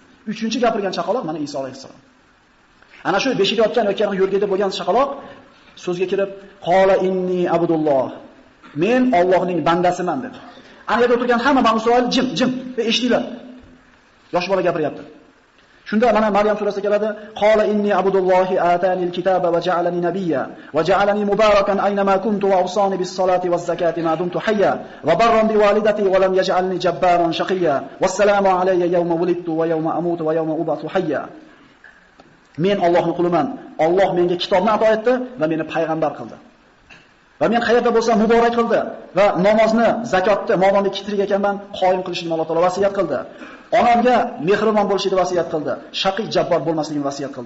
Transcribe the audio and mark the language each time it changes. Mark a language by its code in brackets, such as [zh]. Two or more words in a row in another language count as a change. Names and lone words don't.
[uz] Uchinchi gapirgan chaqaloq mana Iso alayhissalom. Ana shu beshikda yotgan yoki yo'rgada bo'lgan chaqaloq so'zga kirib, [ar] "قال إني عبد الله." [uz] Men Allohning bandasiman dedi. Ana yerda o'tirgan hamma Banu Isroil jim, eshitdilar. Yosh bola gapiryapti. Shunda mana Maryam surasida keladi, [ar] "قال إني عبد الله آتاني الكتاب وجعلني نبيا وجعلني مباركا أينما كنت وأوصاني بالصلاة والزكاة ما دمت حيا وبرا بوالدتي ولم يجعلني جبارا شقيا والسلام علي يوم ولدت ويوم أموت ويوم أبعث حيا." [uz] Men Allohning quliman. Alloh menga kitobni ato etdi va meni payg'ambar qildi. Va men qayerda bo'lsam muborak qildi va namozni, zakotni modomiki tirik ekanman qoyim qilishni Alloh taolo vasiyat qildi. Onamga mehribon bo'lishni vasiyat qildi. Shaqiy jabbor bo'lmasligini vasiyat qildi.